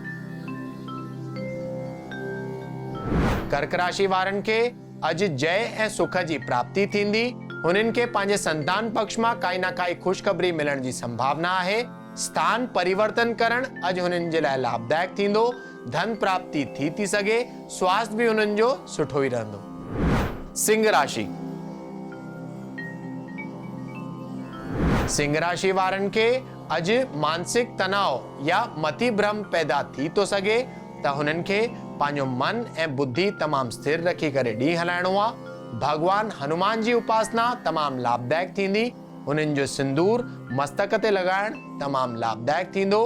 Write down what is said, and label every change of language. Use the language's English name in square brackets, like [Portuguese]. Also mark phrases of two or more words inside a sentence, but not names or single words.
[Sindhi] कर्क राशि वारनि खे अॼु जय ऐं सुख जी प्राप्ति थींदी। हुननि खे पंहिंजे संतान पक्ष मां काई ना काई ख़ुशख़बरी मिलण जी संभावना आहे। स्थान परिवर्तन करणु अॼु हुननि जे लाइ लाभदायक थींदो। धन प्राप्ति थी सघे। स्वास्थ्य भी हुननि जो सुठो ई रहंदो। सिंह राशि। सिंह राशि वारनि खे अॼु मानसिक तनाव या मति भ्रम पैदा थी थो सघे, त हुननि खे पंहिंजो मन ऐं बुद्धि तमामु स्थिर रखी करे ॾींहुं हलाइणो आहे। भगवान हनुमान जी उपासना तमामु लाभदायक थींदी। हुननि जो सिंदूर मस्तक ते लॻाइण तमामु लाभदायक थींदो।